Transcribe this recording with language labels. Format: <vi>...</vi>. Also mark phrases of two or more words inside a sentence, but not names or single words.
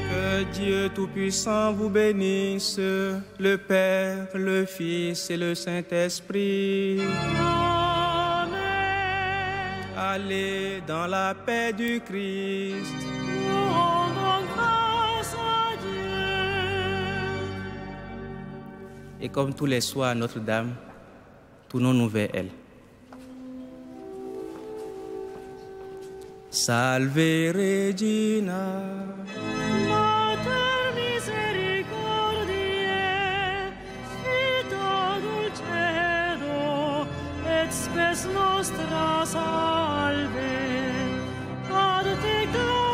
<fr>Que Dieu Tout-Puissant vous bénisse, le Père, le Fils et le Saint-Esprit. Amen. Allez dans la paix du Christ. Nous rendons grâce à Dieu. Et comme tous les soirs à Notre-Dame, tournons-nous vers elle.</fr> <la>Salve Regina, Mater misericordiae, vita dulcedo, et spes nostra salve, ad te</la>